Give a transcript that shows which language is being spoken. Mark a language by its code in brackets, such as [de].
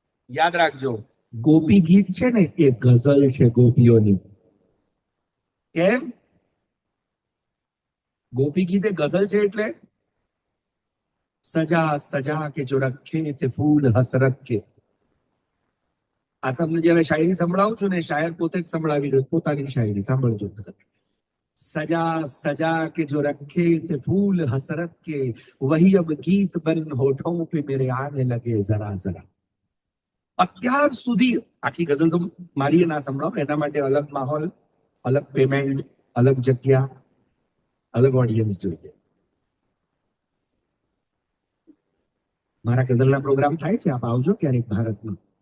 [gu] યાદ રાખજો, ગોપી ગીત છે ને એ ગઝલ છે ગોપીઓની. કેમ? ગોપી ગીત એ ગઝલ છે એટલે [hi] સજા સજા કે જો રખે તે ફૂલ હસરત કે. [gu] આ તમને જયારે શાયરી સંભળાવું છું ને, શાયર પોતે જ સંભળાવી રહ્યો, પોતાની શાયરી સાંભળજો. [hi] सजा सजा के जो रखे थे फूल हसरत के, वही अब गीत बन होठों पे मेरे आने लगे जरा जरा. [gu] અત્યાર સુધી આખી ગઝલ તો મારી ના સંભળાવો, એના માટે અલગ માહોલ, અલગ પેમેન્ટ, અલગ જગ્યા, અલગ ઓડિયન્સ જોઈએ. મારા ગઝલના પ્રોગ્રામ થાય છે, આપ આવજો ક્યારેક ભારતમાં.